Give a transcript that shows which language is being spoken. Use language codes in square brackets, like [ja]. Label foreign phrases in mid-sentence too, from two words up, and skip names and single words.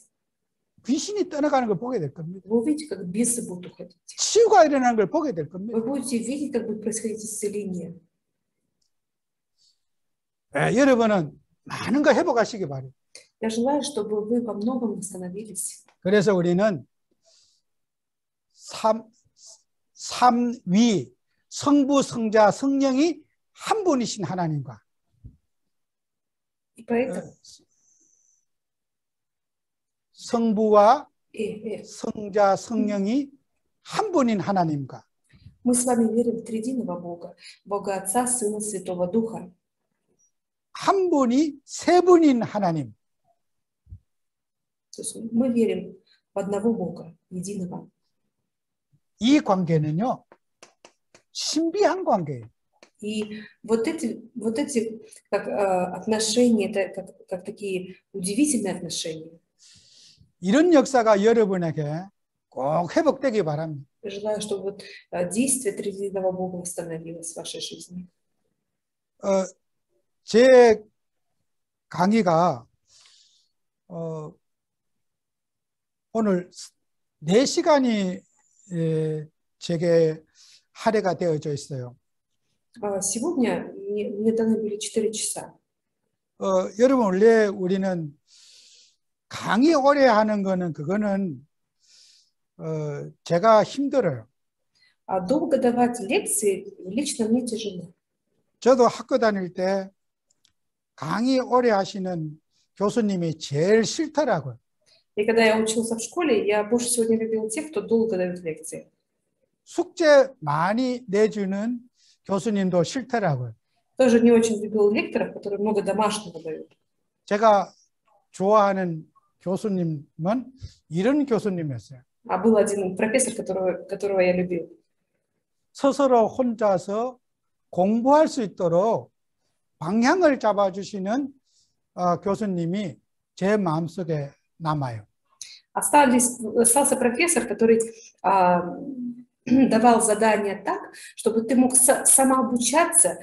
[ko] 귀신이 떠나가는 걸 보게 될 겁니다. [ru] Вы увидите, как бесы будут уходить. [ko] 치유가 일어나는 걸 보게 될 겁니다. [ru] Вы будете видеть, как будет происходить исцеление. [ko] 여러분은 많은 거 회복하시기 바랍니다. [ru] Я желаю, чтобы вы во многом восстановились. [ko] 그래서 우리는 삼위 성부, 성자, 성령이 한 분이신 하나님과 [ru] И поэтому [ko] 성부와 성자, 성령이 한 분인 하나님과 [ru] мы с вами верим в триединого Бога, Бога Отца, Сына, Святого Духа. [ko] 한 분이 세 분인 하나님. [ru] То есть мы верим в одного Бога, единого. [ko] 이 관계는요, 신비한 관계예요. [ru] И вот эти как, отношения, это как такие удивительные отношения. [ko] 이런 역사가 여러분에게 꼭 회복되기 바랍니다. [ru] Я желаю, чтобы вот действие триединого Бога восстановилось в вашей жизни. [ko] 제 강의가 오늘 4시간이 제게 할애가 되어져 있어요. [ru] Сегодня мне даны были 4 часа. [ko] 여러분 원래 우리는 강의 오래 하는 거는 그거는 제가 힘들어요. [ru] Долго давать лекции лично мне тяжело. [ko] 저도 학교 다닐 때 강의 오래 하시는 교수님이 제일 싫더라고요. [ru] И когда я учился в школе, я больше всего не любил тех, кто долго дает лекции. [ko] 숙제 많이 내주는 교수님도 싫더라고요. [ru] Тоже не очень любил лекторов, которые много домашнего дают. [ko] 제가 좋아하는 교수님은 이런 교수님이었어요. [ru] Был один профессор, которого я любил. [ko] 스스로 혼자서 공부할 수 있도록 방향을 잡아주시는 교수님이 제 마음속에 남아요. [ru] Остался профессор, который давал задания так, чтобы ты мог самообучаться.